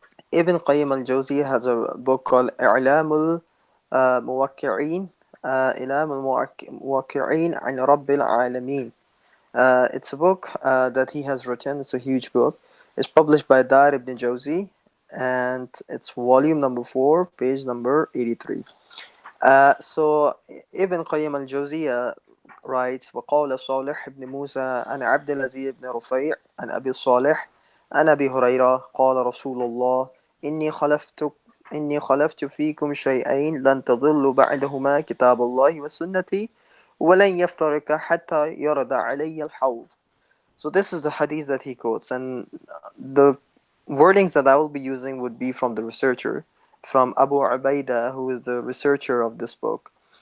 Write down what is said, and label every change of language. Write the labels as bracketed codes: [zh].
[en] Ibn Qayyim al-Jawziyah has a book called 𝗦𝗨𝗕𝗦𝗖𝗥𝗓𝗓 𝗦𝗨𝗡𝗧𝗓 عن رب العالمين. It's a book that he has written. It's a huge book. It's published by Dar ibn Jawzi, and it's volume number 4, page number 83. So Ibn Qayyim al-Jawziyah writes, [ar] وقال صالح بن موسى عن عبد العزيز بن رفيع عن أبي صالح عن أبي هريرة قال رسول الله إني خلفت فيكم شيئين لن تضلوا بعدهما كتاب الله وسنتي ولن يفترق حتى يرد علي الحوض. [en] So this is the hadith that he quotes, and the wordings that I will be using would be from the researcher, from Abu Ubaidah, who is the researcher of this book.